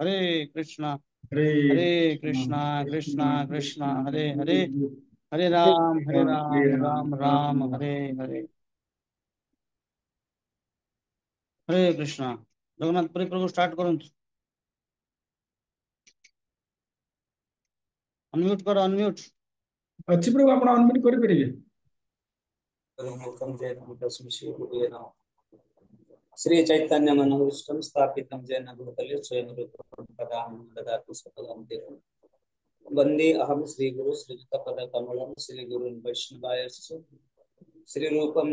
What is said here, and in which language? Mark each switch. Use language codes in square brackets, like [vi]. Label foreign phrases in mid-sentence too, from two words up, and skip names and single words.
[sa] ହରେ କୃଷ୍ଣ ହରେ କୃଷ୍ଣ କୃଷ୍ଣ କୃଷ୍ଣ ହରେ ହରେ ହରେ ରାମ ରାମ ରାମ ହରେ ହରେ। ହରେ କୃଷ୍ଣ। [or] ଜଗନ୍ନାଥ ପୁରୀ ପ୍ରଭୁ ଷ୍ଟାର୍ଟ କରନ୍ତୁ। ଅନମ୍ୟୁଟ୍ କର ଅନମ୍ୟୁଟ୍। ଅଛି ପ୍ରଭୁ ଆପଣ ଅନମ୍ୟୁଟ୍ କରିପାରିବେ। [sa] श्री चैतन्य मनोविष्टम स्थापितं जैन भूतले स्वयं रूपं ददातु सकलं देवं वन्दे अहं श्री गुरु श्रीयुतपद कमलं श्री गुरुन् वैष्णवांश्च श्री रूपं